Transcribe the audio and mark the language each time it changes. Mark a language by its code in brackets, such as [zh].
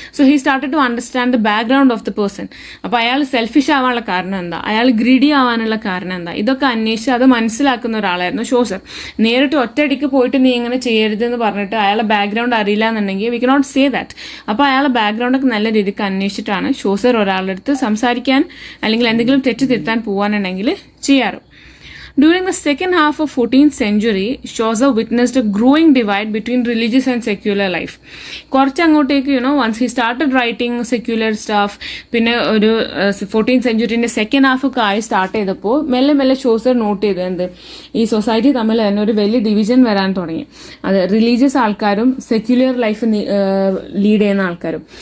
[en] So he started to understand the background of the person. [ml] അപ്പോൾ അയാൾ selfish ആവാനുള്ള കാരണം എന്താ, അയാൾ ഗ്രീഡി ആവാനുള്ള കാരണം എന്താ, ഇതൊക്കെ അന്വേഷിച്ച് അത് മനസ്സിലാക്കുന്ന ഒരാളായിരുന്നു ഷോസർ. നേരിട്ട് ഒറ്റയടിക്ക് പോയിട്ട് നീ ഇങ്ങനെ ചെയ്യരുതെന്ന് പറഞ്ഞിട്ട് അയാളെ ബാക്ക്ഗ്രൗണ്ട് അറിയില്ല എന്നുണ്ടെങ്കിൽ [en] We cannot say that. [ml] അപ്പോൾ അയാളെ ബാക്ക്ഗ്രൗണ്ടൊക്കെ നല്ല രീതിക്ക് അന്വേഷിച്ചിട്ടാണ് ഷോസർ ഒരാളുടെ അടുത്ത് സംസാരിക്കാൻ അല്ലെങ്കിൽ എന്തെങ്കിലും തെറ്റ് തിരുത്താൻ പോകാനുണ്ടെങ്കിൽ ചെയ്യാറ്. [en] During the second half of 14th century, Chaucer witnessed a growing divide between religious and secular life. [ml] കുറച്ച് അങ്ങോട്ടേക്ക് [en] once he started writing secular stuff, [ml] പിന്നെ ഒരു 14th സെഞ്ചുറിന്റെ സെക്കൻഡ് ഹാഫ് ഒക്കെ ആയി സ്റ്റാർട്ട് ചെയ്തപ്പോൾ മെല്ലെ മെല്ലെ ഷോസർ നോട്ട് ചെയ്ത് എന്ത് ഈ സൊസൈറ്റി തമ്മിൽ തന്നെ ഒരു വലിയ ഡിവിഷൻ വരാൻ തുടങ്ങി. അത് റിലീജിയസ് ആൾക്കാരും സെക്യുലർ ലൈഫ് ലീഡ് ചെയ്യുന്ന ആൾക്കാരും.